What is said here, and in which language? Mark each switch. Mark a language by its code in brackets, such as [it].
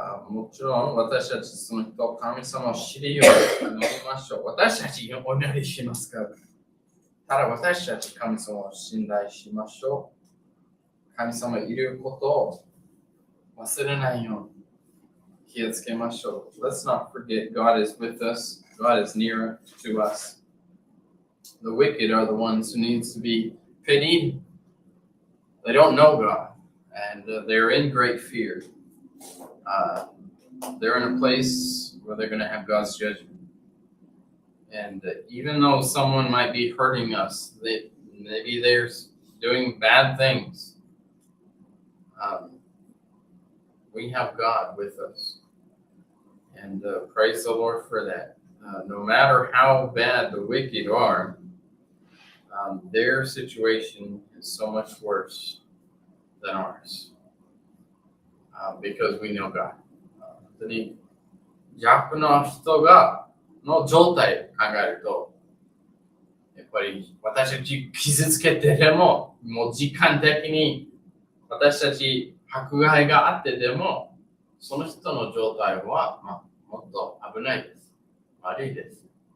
[ja] もちろん私たちその人、神様を知るように祈りましょう。私たちお祈りしますから。ただ私たち神様を信頼しましょう。神様いることを忘れないように気をつけましょう。 [en] Let's not forget God is with us. God is near to us. The wicked are the ones who need to be pitied. They don't know God, and they're in great fear. They're in a place where they're going to have God's judgment. And even though someone might be hurting us, maybe they're doing bad things, we have God with us. And praise the Lord for that. No matter how bad the wicked are, their situation is so much worse than ours. Because we know God. [ja] 本当に弱の人の状態を考えると、やっぱり私たち傷つけてでも、もう時間的に私たち迫害があってでも、その人の状態は、もっと危ないです。悪いです。